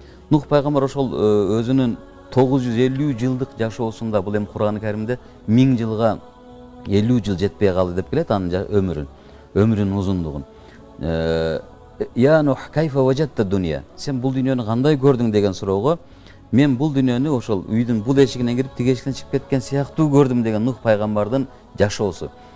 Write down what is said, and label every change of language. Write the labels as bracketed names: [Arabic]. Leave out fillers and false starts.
[Kyrgyz] Нух пайгамбар ошол өзүнүн 950 жылдык жашоосунда, бул эми Кур'ан-ы Каримде 1000 жылга 50 жыл жетпей калды деп келет анын өмүрүнүн узундугун. [Arabic] Я Нух, кайфа важатта дунья? [Kyrgyz] Сен бул дүйнөнү кандай көрдүң деген суроого, мен бул дүйнөнү ошол үйдүн бул эшигинен кирип тиги эшиктен чыгып кеткен сыяктуу көрдүм деген Нух пайгамбардын жашоосу.